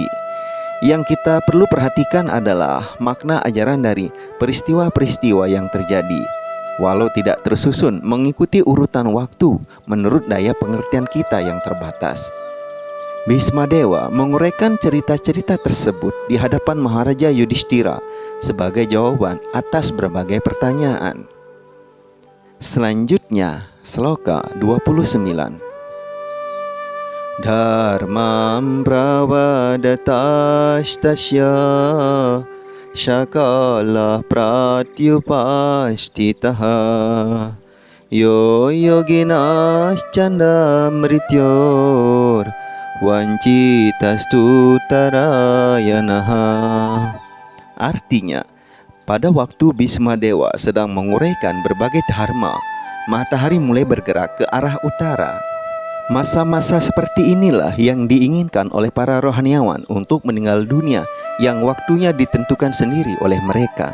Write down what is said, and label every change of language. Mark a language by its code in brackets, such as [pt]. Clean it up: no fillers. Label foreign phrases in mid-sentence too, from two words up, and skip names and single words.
[id] Yang kita perlu perhatikan adalah makna ajaran dari peristiwa-peristiwa yang terjadi, walau tidak tersusun mengikuti urutan waktu menurut daya pengertian kita yang terbatas. Bhisma Dewa menguraikan cerita-cerita tersebut di hadapan Maharaja Yudhishthira sebagai jawaban atas berbagai pertanyaan. Selanjutnya, Sloka 29. [sa] Dharmam pravadatastasya Shakala pratyupastitaha Yo yoginas canda mrityor Wancitastu tarayanaha. [id] Artinya, pada waktu Bhisma Dewa sedang menguraikan berbagai dharma, matahari mulai bergerak ke arah utara. Masa-masa seperti inilah yang diinginkan oleh para rohaniawan untuk meninggal dunia yang waktunya ditentukan sendiri oleh mereka.